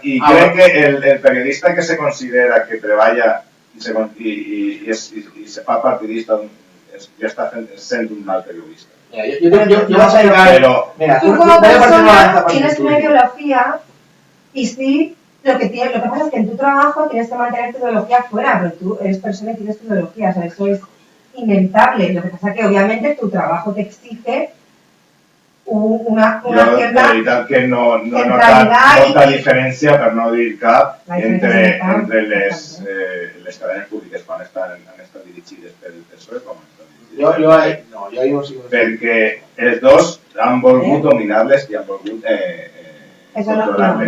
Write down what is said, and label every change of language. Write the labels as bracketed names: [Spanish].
[Catalan] I crec que el periodista que se considera que treballa i se fa partidista ja està sent un mal periodista. [Spanish] Yo vas a llegar... Mira, tú como persona tienes una ideología y sí... Lo que pasa es que en tu trabajo tienes que mantener tu ideología fuera, pero tú eres persona y tienes tu ideología, o sea, eso es inevitable. Lo que pasa es que obviamente tu trabajo te exige una cierta [Catalan] La veritat que no nota diferència, per no dir cap, entre les cadenes públiques quan han estat dirigides pel PSOE com han estat dirigides. Perquè els dos han volgut dominar-les i han volgut controlar-les.